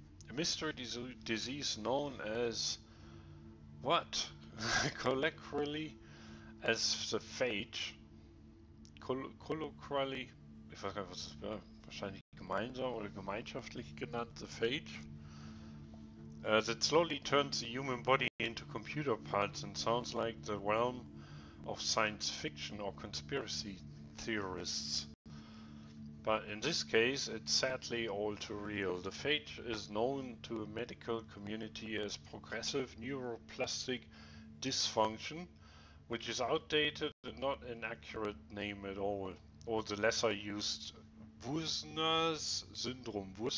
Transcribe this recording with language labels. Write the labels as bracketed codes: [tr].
[en] A mystery disease known as what? Colloquially as the phage. [de] Colloquially, ich weiß gar nicht, was das wäre, wahrscheinlich gemeinsam oder gemeinschaftlich genannt, the phage. [en] That slowly turns the human body into computer parts and sounds like the realm of science fiction or conspiracy theorists. But in this case, it's sadly all too real. The phage is known to the medical community as progressive neuroplastic dysfunction, which is outdated and not an accurate name at all, or the lesser used Wurstner's syndrome.